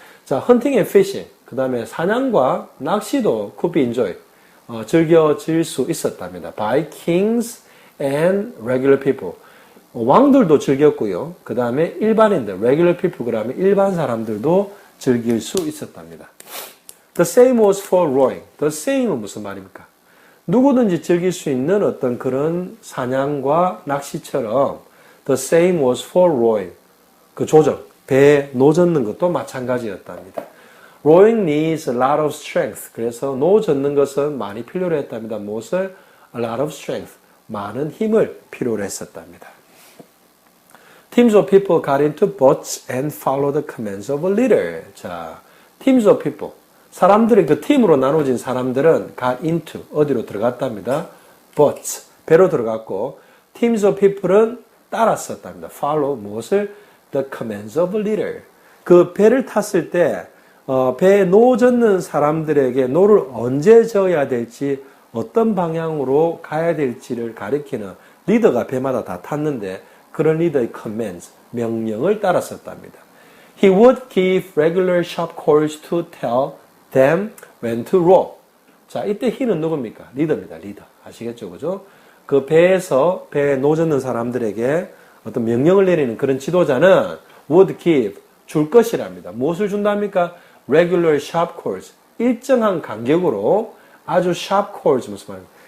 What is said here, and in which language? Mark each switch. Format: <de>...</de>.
<ko>자,</ko> <en>hunting and fishing</en> <ko>그 다음에 사냥과 낚시도</ko> <en>could be enjoyed</en> <ko>즐겨질 수 있었답니다.</ko> <en>by kings and regular people.</en> <ko>왕들도 즐겼고요. 그 다음에 일반인들,</ko> <en>regular people,</en> <ko>그다음에 일반 사람들도 즐길 수 있었답니다.</ko> <en>The same was for rowing. The same은</en> <ko>무슨 말입니까? 누구든지 즐길 수 있는 어떤 그런 사냥과 낚시처럼</ko> <en>the same was for rowing.</en> <ko>그 조정, 배에 노 젓는 것도 마찬가지였답니다.</ko> <en>Rowing needs a lot of strength.</en> <ko>그래서 노 젓는 것은 많이 필요로 했답니다. 무엇을?</ko> <en>A lot of strength.</en> <ko>많은 힘을 필요로 했었답니다.</ko> <en>Teams of people got into boats and followed the commands of a leader.</en> <ko>자,</ko> <en>teams of people.</en> <ko>사람들이 그 팀으로 나눠진 사람들은 got into 어디로 들어갔답니다. boats 배로 들어갔고</ko> <en>teams of people은</en> <ko>따랐었답니다.</ko> <en>follow</en> <ko>무엇을?</ko> <en>the commands of a leader.</en> <ko>그 배를 탔을 때 배에 노 젓는 사람들에게 노를 언제 저어야 될지 어떤 방향으로 가야 될지를 가리키는 리더가 배마다 다 탔는데 그런 리더의 commands, 명령을 따랐었답니다.</ko> <en>He would give regular sharp calls to tell them when to row.</en> <ko>자, 이때 he는 누굽니까? 리더입니다. 리더. 아시겠죠? 그죠? 그 배에 노 젓는 사람들에게 어떤 명령을 내리는 그런 지도자는</ko> <en>would give,</en> <ko>줄 것이랍니다. 무엇을 준답니까?</ko> <en>regular sharp calls.</en> <ko>일정한 간격으로 아주</ko> <en>sharp calls</en> <ko>무슨 말입니까?</ko>